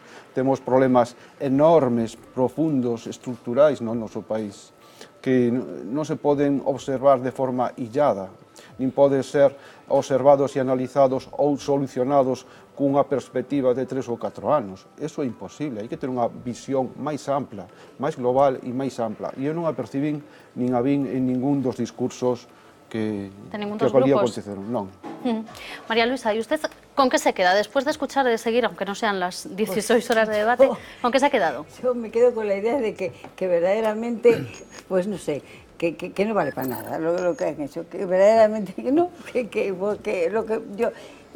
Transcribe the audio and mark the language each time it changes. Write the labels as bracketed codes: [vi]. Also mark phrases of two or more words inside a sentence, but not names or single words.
[gl] Temos problemas enormes, profundos, estruturais no noso país, que non se poden observar de forma illada, nin poden ser observados e analizados ou solucionados cunha perspectiva de 3 ou 4 anos. Eso é imposible, hai que ter unha visión máis ampla, máis global e máis ampla. E eu non a percibín, nin a vin en ningún dos discursos que podía acontecer. Non. [es] María Luisa, ¿y usted con qué se queda? Después de escuchar y de seguir, aunque no sean las 16 horas de debate, ¿con qué se ha quedado? Yo me quedo con la idea de que verdaderamente, pues no sé, que no vale para nada lo que han hecho, que verdaderamente que no, porque lo que